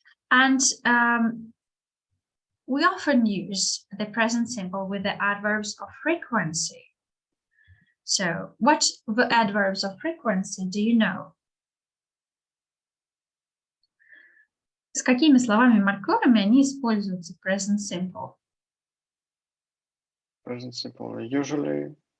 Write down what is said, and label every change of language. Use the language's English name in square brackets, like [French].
[English] And we often use the present simple with the adverbs of frequency. So what the adverbs of frequency do you know? [Russian] С какими словами-маркерами они используются present simple? [English] Present simple, usually.